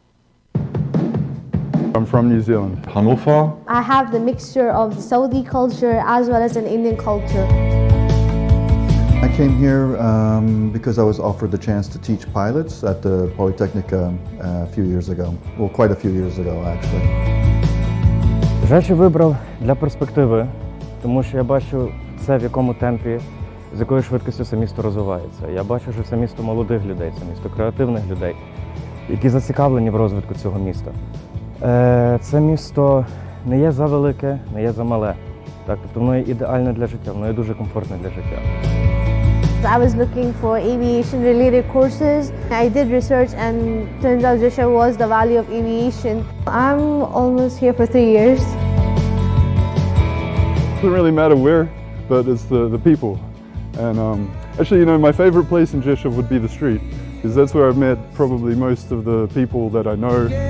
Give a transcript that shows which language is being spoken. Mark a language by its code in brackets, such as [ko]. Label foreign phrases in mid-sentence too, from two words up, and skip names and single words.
[en] I'm from New Zealand. Hannover. I have the mixture of the Saudi culture as well as an Indian culture. I came here because I was offered the chance to teach pilots at the Polytechnic a few years ago. Well, quite a few years ago, actually. [uk] Жешів вибрав для перспективи, тому що я бачу це, в якому темпі, з якою швидкістю це місто розвивається. Я бачу, що це місто молодих людей, це місто креативних людей, які зацікавлені в розвитку цього міста. Це місто не є завелике, не є замале. Так, тобто воно є ідеальне для життя, воно є дуже комфортне для життя. [en] I was looking for aviation-related courses. I did research and turns out Rzeszów was the Valley of Aviation. I'm almost here for 3 years. It doesn't really matter where, but it's the people. And actually, you know, my favorite place in Rzeszów would be the street, because that's where I've met probably most of the people that I know.